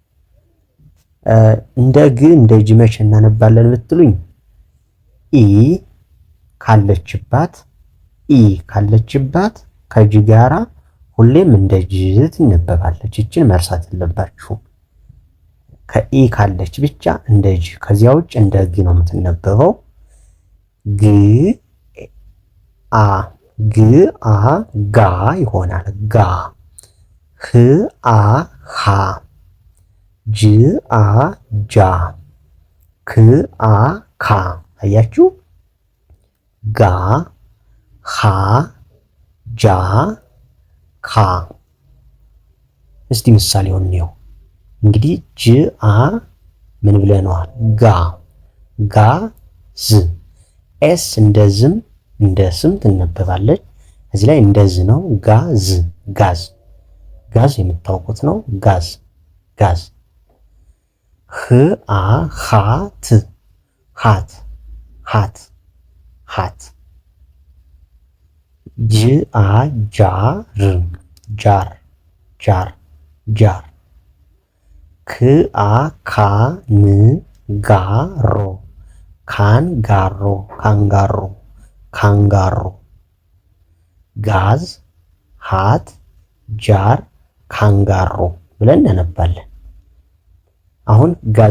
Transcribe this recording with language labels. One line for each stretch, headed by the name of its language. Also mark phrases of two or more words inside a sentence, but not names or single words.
Amharic: እንደ ግ እንደ ጅ መቼ እናነባለን ብትሉኝ ካለችባት ከጅ ጋራ ሁሌም እንደ ጅ ትነበባለች። እችን መርሳት የለባችሁም። ከኢ ካለች ብቻ እንደ ጅ፣ ከዚያ ውጭ እንደ ግ ነው የምትነበበው። ግ አ ጋ ይሆናል። ጋ ህ አ ሃ፣ ጅ አ ጃ፣ ክ አ ካ። አያችሁ? ጋ ሃ ጃ ካ። እስቲ ምሳሌውን እንየው። እንግዲህ ጅ አ ምን ብለነዋል? ጋ ዝ። ኤስ እንደ ዝም እንደ ስም ትነበባለች። እዚህ ላይ እንደዝ ነው።
English: gas, gas
Amharic: የምታውቁት ነው። ጋዝ። ህ አ ሃ ት፣ ሃት። ጅ አ ጃ ር፣ ጃር። ክ አ ካ ን ጋ ሮ፣ ካንጋሮ።
English: gas, hat, jar, kangaroo
Amharic: ብለን እናነባለን። አሁን ጋዝ